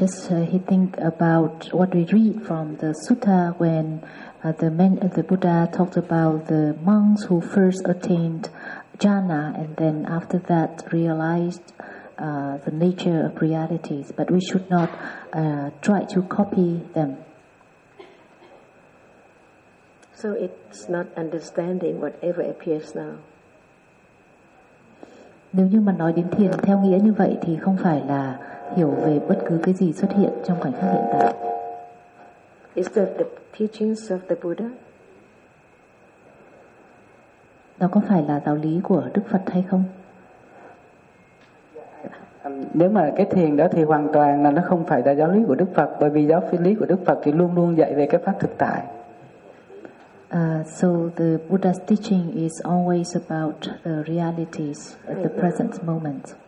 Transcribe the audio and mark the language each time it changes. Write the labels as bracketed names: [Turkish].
[English] He think about what we read from the sutta when the Buddha talked about the monks who first attained jhana and then after that realized the nature of realities, but we should not try to copy them. So it's not understanding whatever appears now. [Vietnamese] Nếu như mà nói đến thiền theo nghĩa như vậy thì không phải là hiểu về bất cứ cái gì xuất hiện trong khoảnh khắc hiện tại. [English] Is that the teachings of the Buddha? [Vietnamese] Đó có phải là giáo lý của Đức Phật hay không? Nếu mà cái thiền đó thì hoàn toàn là nó không phải là giáo lý của Đức Phật, bởi vì giáo lý của Đức Phật thì luôn luôn dạy về cái pháp thực tại. [English] So the Buddha's teaching is always about the realities at the present moment.